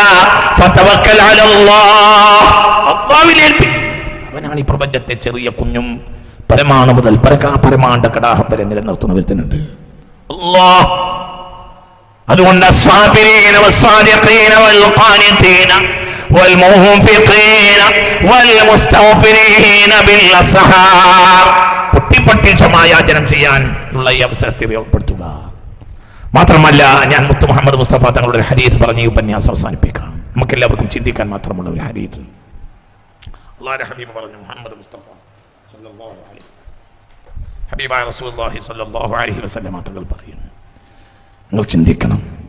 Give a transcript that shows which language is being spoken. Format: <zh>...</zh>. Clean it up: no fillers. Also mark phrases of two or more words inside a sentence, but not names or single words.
<ar>فتوكل على الله,</ar> <ml>അല്ലാഹുവിൽ ഏൽപ്പിക്കും. അവനാണ് ഈ പ്രപഞ്ചത്തെ ചെറിയ കുഞ്ഞും പരമാണു മുതൽ പരമാണ്ട കടാഹം വരെ നിലനിർത്തുന്ന വരുത്തുന്നുണ്ട് അല്ലാഹ്.</ml> <ar>അതുകൊണ്ട് الصابرين والصادقين والقانتين والمنفقين والمستغفرين بالأسحار,</ar> <ml>പൊട്ടി ക്ഷമായാചനം ചെയ്യാൻ ഉള്ള ഈ അവസരത്തെ ഉപയോഗപ്പെടുത്തുക. മാത്രമല്ല, ഞാൻ മുത്ത് മുഹമ്മദ് മുസ്തഫ തങ്ങളുടെ ഒരു ഹദീത്ത് പറഞ്ഞ് ഈ ഉപന്യാസം അവസാനിപ്പിക്കാം. നമുക്കെല്ലാവർക്കും ചിന്തിക്കാൻ മാത്രമുള്ള ഒരു ഹദീത്ത്. അല്ലാഹുവിന്റെ ഹബീബ് പറഞ്ഞു, മുഹമ്മദ് മുസ്തഫ</ml> <ar>صلى الله عليه</ar> <ml>ഹബീബായ റസൂലുള്ളാഹി</ml> <ar>صلى الله عليه وسلم</ar> <ml>തങ്ങൾ പറയുന്നു, നിങ്ങൾ ചിന്തിക്കണം.</ml>